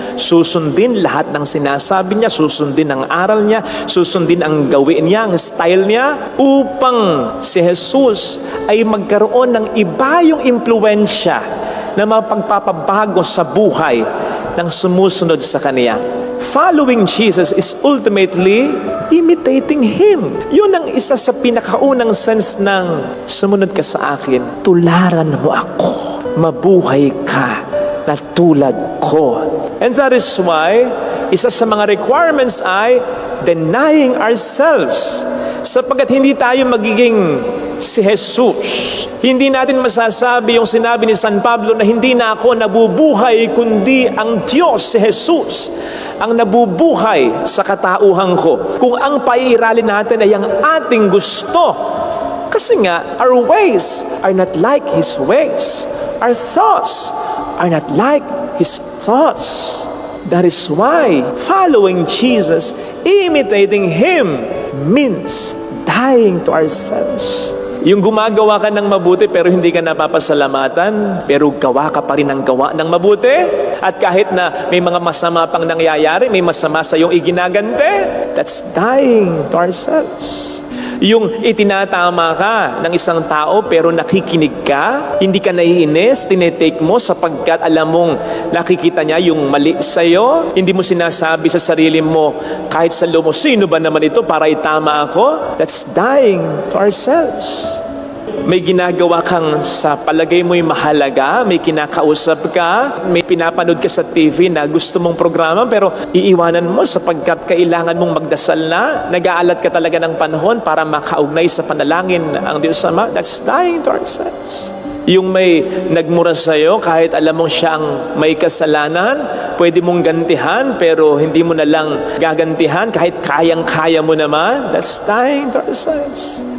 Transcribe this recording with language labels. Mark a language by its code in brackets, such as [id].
[tl] Susundin lahat ng sinasabi niya, susundin ang aral niya, susundin ang gawin niya, ang style niya, upang si Jesus ay magkaroon ng iba yung impluensya na mapagpapabago sa buhay ng sumusunod sa Kanya. [en] Following Jesus is ultimately imitating Him. [tl] Yun ang isa sa pinakaunang sense ng sumunod ka sa akin, tularan mo ako, mabuhay ka na tulad ko. [en] And that is why, [tl] isa sa mga [en] requirements ay denying ourselves. [tl] Sapagkat hindi tayo magiging si Jesus. Hindi natin masasabi yung sinabi ni San Pablo na hindi na ako nabubuhay kundi ang Diyos, si Jesus, ang nabubuhay sa katauhan ko. Kung ang paiiralin natin ay ang ating gusto. Kasi nga, [en] our ways are not like His ways. Our thoughts are not like His thoughts. That is why following Jesus, imitating Him, means dying to ourselves. [tl] Yung gumagawa ka ng mabuti pero hindi ka napapasalamatan, pero gawa ka pa rin ng gawa ng mabuti, at kahit na may mga masama pang nangyayari, may masama sa iyong iginagante, [en] that's dying to ourselves. [tl] Yung itinatama ka ng isang tao pero nakikinig ka, hindi ka naiinis, tinetake mo sapagkat alam mong nakikita niya yung mali sa'yo, hindi mo sinasabi sa sarili mo kahit sa loob mo, sino ba naman ito para itama ako? [en] That's dying to ourselves. [tl] May ginagawa kang sa palagay mo'y mahalaga, may kinakausap ka, may pinapanood ka sa TV na gusto mong programa pero iiwanan mo sapagkat kailangan mong magdasal na, nag-aalat ka talaga ng panahon para makaugnay sa panalangin ang Diyos Ama. [en] That's dying to ourselves. [tl] Yung may nagmura sa'yo, kahit alam mong siya ang may kasalanan, pwede mong gantihan, pero hindi mo na lang gagantihan kahit kayang-kaya mo naman. [en] That's dying to ourselves.